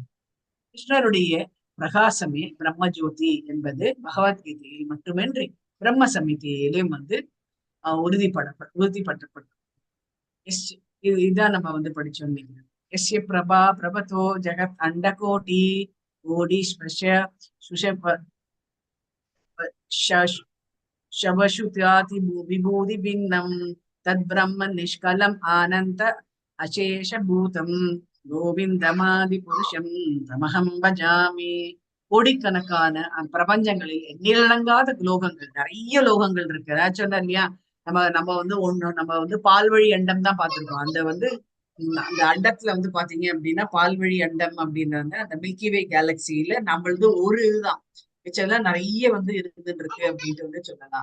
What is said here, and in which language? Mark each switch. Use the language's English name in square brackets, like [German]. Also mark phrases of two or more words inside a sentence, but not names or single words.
[Tamil] கிருஷ்ணருடைய பிரகாசமே பிரம்ம ஜோதி என்பது பகவத்கீதையில் மட்டுமின்றி பிரம்ம சமிதியிலும் வந்து உறுதிப்பட்டப்பட்டது. இதுதான் நம்ம வந்து படிச்சோம். [Sanskrit] यस्य प्रभा प्रभवतो जगत् अण्डकोटि कोटि शवशुत्याति विभूति भिन्नम तद ब्रह्म निष्कलम आनंद अशेष भूतम गोविंदमादि पुरुषम तमहम भजामि. [Tamil] கோடிக்கணக்கான பிரபஞ்சங்களில் எண்ணிலடங்காத லோகங்கள், நிறைய லோகங்கள் இருக்கு. நான் சொன்னேன் இல்லையா, நம்ம வந்து நம்ம வந்து பால்வழி அண்டம் தான் பார்த்திருக்கோம். அந்த அண்டத்துல வந்து பாத்தீங்க அப்படின்னா பால்வழி அண்டம் அப்படின்றாங்க. அந்த மில்கிவே கேலக்சியில நம்மளது ஒரு இதுதான், மிச்சம்லாம் நிறைய வந்து இருந்துட்டு இருக்கு அப்படின்ட்டு வந்து சொல்லலாம்.